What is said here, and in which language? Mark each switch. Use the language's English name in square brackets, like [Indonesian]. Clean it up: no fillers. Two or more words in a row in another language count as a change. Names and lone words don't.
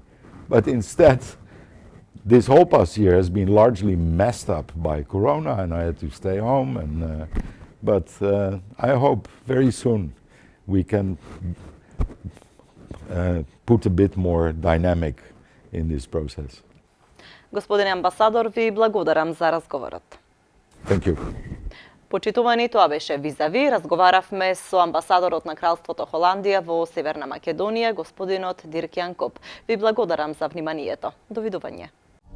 [English] But instead, this whole past year has been largely messed up by Corona and I had to stay home. But I hope very soon we can put a bit more dynamic in this process. [Macedonian] Господине амбасадор, ви благодарам за разговорот. [English] Thank you. [Macedonian] Почитувани, тоа беше Визави. Разговаравме со амбасадорот на Кралството Холандија во Северна Македонија, господинот Дирк Јан Коп. Ви благодарам за вниманието. Довидување.